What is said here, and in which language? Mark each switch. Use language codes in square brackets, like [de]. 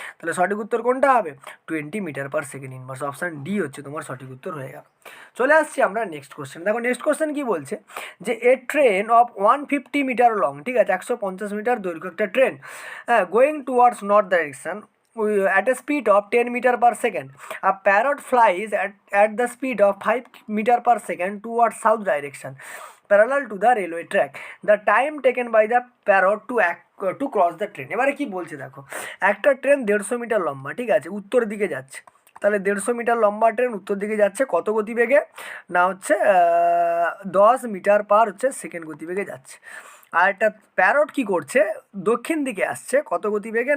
[bn] তাহলে সঠিক উত্তর কোনটা হবে? 20 metre per second inverse, option D হচ্ছে তোমার সঠিক উত্তর হয়ে গেল। চলে আসছি আমরা নেক্সট কোশ্চেন। দেখো নেক্সট কোশ্চেন কি বলছে, যে [en] a train of 150 metre long, [bn] ঠিক আছে, 150 মিটার দৈর্ঘ্য একটা ট্রেন, হ্যাঁ, [en] Going towards north direction at a speed of 10 meter per second. A parrot flies at the speed of 5 meter per second towards south direction, parallel to the railway track. The time taken by the parrot to cross the train. [bn] এবারে কি বলছে দেখো, একটা train 150 metre লম্বা, ঠিক আছে, উত্তর দিকে যাচ্ছে। তাহলে 150 মিটার লম্বা ট্রেন উত্তর দিকে যাচ্ছে কত গতিবেগে? না হচ্ছে 10 মিটার পার হচ্ছে সেকেন্ড গতিবেগে যাচ্ছে। আর একটা প্যারট কি করছে, দক্ষিণ দিকে আসছে কত গতিবেগে?